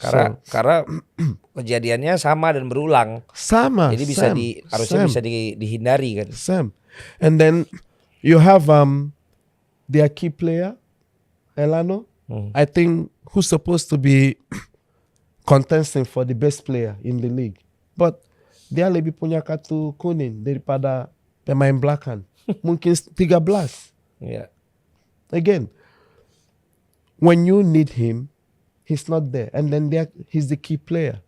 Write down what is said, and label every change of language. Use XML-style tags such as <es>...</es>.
<id>Karena kejadiannya sama dan berulang. Sama. Jadi harusnya bisa dihindari kan.</id> <en>Same. And then you have their key player, Elano. I think who's supposed to be contesting for the best player in the league. But</en> <id>dia lebih punya kartu kuning daripada pemain belakang. Mungkin 13.</id> <en>Yeah. Again, when you need him, he's not there. And then he's the key player.</en>